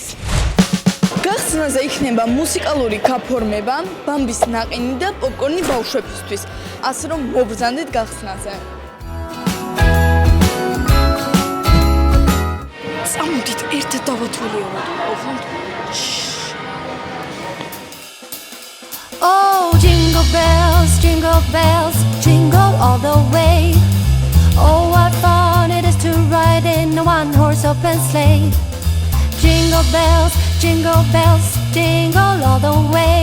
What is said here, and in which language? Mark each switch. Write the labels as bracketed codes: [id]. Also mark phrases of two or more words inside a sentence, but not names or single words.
[ka] გახსნაზე იქნება მუსიკალური გაფორმება, ბამბის ნაყინი და პოპკორნი ბავშვებისთვის, ასე რომ მობრძანდეთ გახსნაზე. წამოდით ერთად დავათვალიეროთ. [en] Oh, jingle bells, jingle all the way. Oh, what fun it is to ride in a one-horse open sleigh. Jingle bells, jingle all the way.